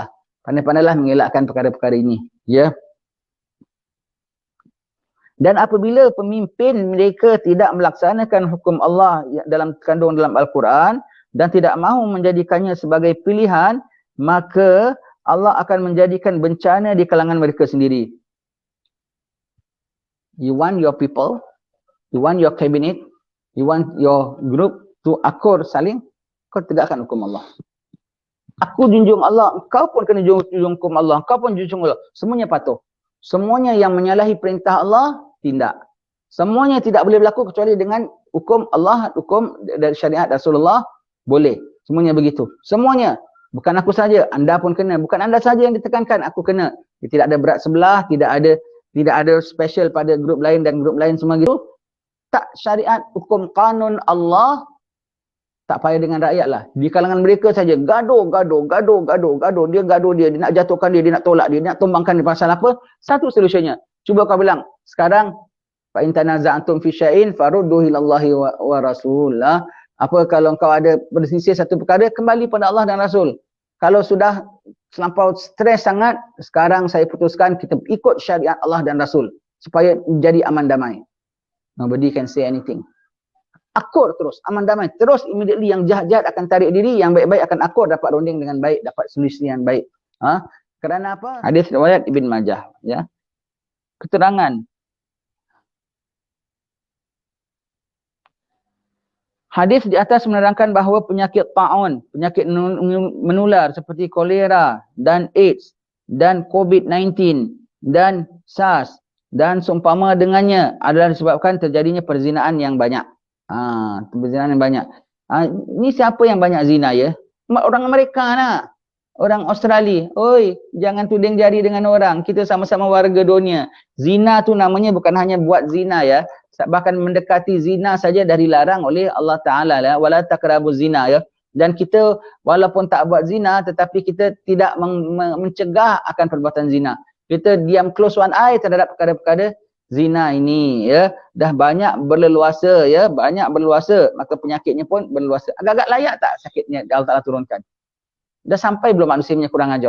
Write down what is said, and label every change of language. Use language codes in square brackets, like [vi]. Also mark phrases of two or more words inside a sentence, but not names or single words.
[ms] Pandai-pandailah mengelakkan perkara-perkara ini. Ya. Dan apabila pemimpin mereka tidak melaksanakan hukum Allah dalam kandung dalam Al-Quran dan tidak mahu menjadikannya sebagai pilihan, maka Allah akan menjadikan bencana di kalangan mereka sendiri. [en] You want your people, you want your cabinet, you want your group to [ms] akur saling, kau tegakkan hukum Allah. Aku junjung Allah, kau pun kena junjung hukum Allah, kau pun junjung Allah. Semuanya patuh. Semuanya yang menyalahi perintah Allah, tindak. Semuanya tidak boleh berlaku kecuali dengan hukum Allah, hukum dari syariat Rasulullah, boleh. Semuanya begitu. Semuanya. Bukan aku saja, anda pun kena. Bukan anda saja yang ditekankan, aku kena. Tidak ada berat sebelah, tidak ada special pada grup lain dan grup lain semua gitu. Tak syariat, hukum kanun Allah, tak payah dengan rakyat lah. Di kalangan mereka saja gaduh. Dia gaduh dia nak jatuhkan dia nak tolak dia nak tumbangkan dia pasal apa? Satu solusinya. Cuba kau bilang, sekarang [ar] فإن تنازعتم في شيء فردوه إلى الله ورسول الله. [ms] Apa kalau kau ada berselisih satu perkara, kembali pada Allah dan Rasul. Kalau sudah terlampau stres sangat, sekarang saya putuskan kita ikut syariat Allah dan Rasul supaya jadi aman damai. [en] Nobody can say anything. [ms] Akur terus, aman damai. Terus immediately yang jahat-jahat akan tarik diri, yang baik-baik akan akur, dapat runding dengan baik, dapat solusi yang baik. Kerana apa? Hadis riwayat Ibn Majah. Ya. Keterangan. Hadis di atas menerangkan bahawa penyakit ta'un, penyakit menular seperti kolera dan AIDS dan COVID-19 dan SARS dan seumpama dengannya adalah disebabkan terjadinya perzinaan yang banyak. Perzinahan yang banyak. Ni siapa yang banyak zina ya? Orang Amerika lah. Orang Australia. Oi, jangan tuding jari dengan orang. Kita sama-sama warga dunia. Zina tu namanya bukan hanya buat zina ya. Bahkan mendekati zina saja dah dilarang oleh Allah Ta'ala lah. [ar] ولا تقربوا الزنا ya. [ms] Dan kita walaupun tak buat zina tetapi kita tidak mencegah akan perbuatan zina. Kita diam [en] close one eye [ms] terhadap perkara-perkara zina ini ya, dah banyak berleluasa ya, maka penyakitnya pun berleluasa. Agak-agak layak tak sakitnya Allah Ta'ala turunkan? Dah sampai belum manusianya kurang ajar?